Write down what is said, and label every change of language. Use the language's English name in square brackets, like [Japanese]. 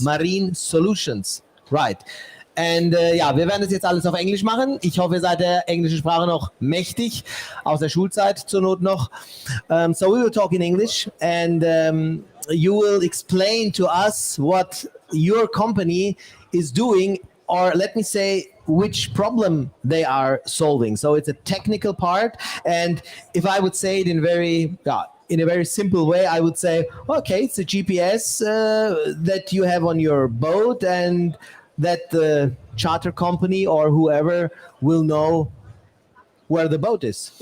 [English] Marine Solutions, right. [German] Und wir werden das jetzt alles auf Englisch machen. Ich hoffe, ihr seid der englischen Sprache noch mächtig, aus der Schulzeit zur Not noch. [English] So we will talk in English and you will explain to us what your company is doing, or let me say, which problem they are solving. So it's a technical part, and if I would say it in a very simple way, I would say, okay, it's a GPS that you have on your boat, and that the charter company or whoever will know where the boat is.